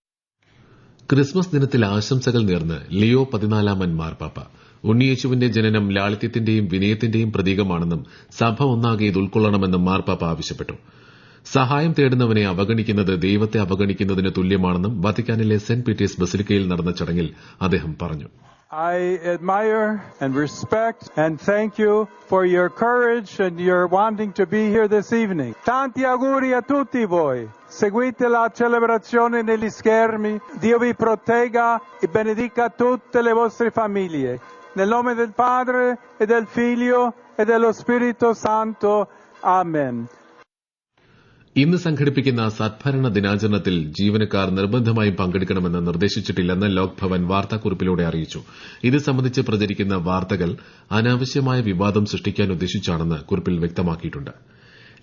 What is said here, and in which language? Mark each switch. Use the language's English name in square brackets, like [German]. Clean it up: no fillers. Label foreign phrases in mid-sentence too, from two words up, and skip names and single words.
[Malayalam] ക്രിസ്മസ് ദിനത്തിൽ ആശംസകൾ നേർന്ന് ലിയോ 14 മാർപ്പാപ്പ. ഉണ്ണിയേശുവിന്റെ ജനനം ലാളിത്യത്തിന്റെയും വിനയത്തിന്റെയും പ്രതീകമാണെന്നും സഭ ഒന്നാകെ ഇത് ഉൾക്കൊള്ളണമെന്നും മാർപ്പാപ്പ ആവശ്യപ്പെട്ടു. സഹായം തേടുന്നവനെ അവഗണിക്കുന്നത് ദൈവത്തെ അവഗണിക്കുന്നതിന് തുല്യമാണെന്നും വത്തിക്കാനിലെ സെന്റ് പീറ്റേഴ്സ് ബസിലിക്കയിൽ നടന്ന ചടങ്ങിൽ അദ്ദേഹം പറഞ്ഞു. [English] I admire and respect and thank you for your courage and your wanting to be here this evening. [Italian] Tanti auguri a tutti voi. Seguite la celebrazione negli schermi. Dio vi protegga e benedica tutte le vostre famiglie. Nel nome del Padre e del Figlio e dello Spirito Santo. Amen. [Malayalam] ഇന്ന് സംഘടിപ്പിക്കുന്ന സദ്ഭരണ ദിനാചരണത്തിൽ ജീവനക്കാർ നിർബന്ധമായും പങ്കെടുക്കണമെന്ന് നിർദ്ദേശിച്ചിട്ടില്ലെന്ന് ലോക് ഭവൻ വാർത്താക്കുറിപ്പിലൂടെ അറിയിച്ചു. ഇത് സംബന്ധിച്ച് പ്രചരിക്കുന്ന വാർത്തകൾ അനാവശ്യമായ വിവാദം സൃഷ്ടിക്കാൻ ഉദ്ദേശിച്ചാണെന്ന് കുറിപ്പിൽ വ്യക്തമാക്കിയിട്ടുണ്ട്.